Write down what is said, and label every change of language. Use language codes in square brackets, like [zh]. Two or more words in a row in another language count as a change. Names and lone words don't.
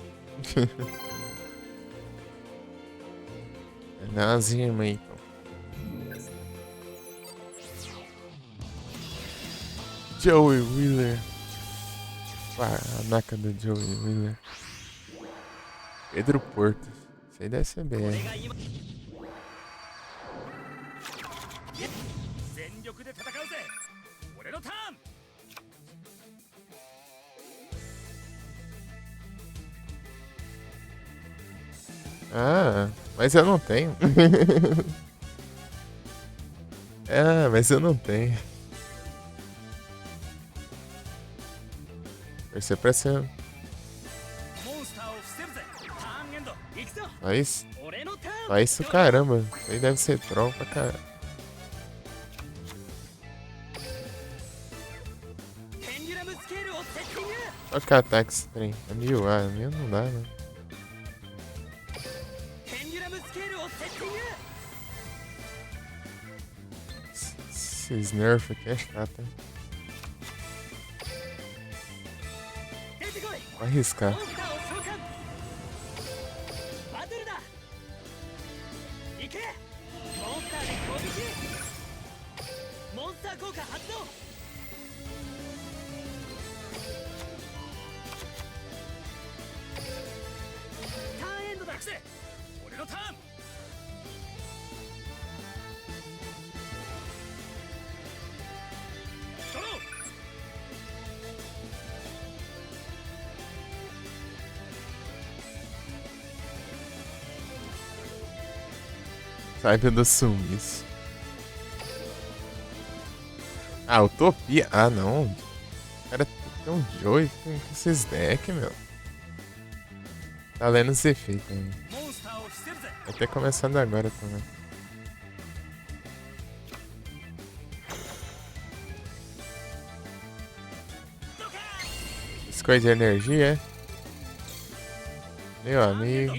[pt] Dá umas rimas aí, então. Joey Wheeler. A naca do Joey Wheeler. Pedro Porto. Isso aí deve ser BR. [ja] 全力で戦うぜ俺のターン [pt] Ah, mas eu não tenho. Ah, mas eu não tenho. Vai ser pra ser. [ja] モンスターを伏せるぜターンエンド行くぞ [pt] Mas, [ja] 俺のターン [pt] mas isso caramba. Isso aí deve ser troll pra caramba. [ja] ペンデュラムスケールをセッティング [pt] Pode ficar ataque esse trem. É 1000, mil não dá, né? [ja] ペンデュラムスケールをセッティング [pt] Esses nerfs aqui é chato, hein? [ja] 出てこい [pt] Vou arriscar. [ja] モンスターを召喚バトルだ行けモンスターで攻撃モンスター効果発動ターンエンドだ俺のターンドロー [pt] Saiba do sumiço. Ah, Utopia. Ah, não. O cara tem um Joey com esses decks, meu. Tá lendo os efeitos aí. [ja] モンスターを伏せるぜ [pt] Até começando agora também. Escolha de energia, é? Meu amigo.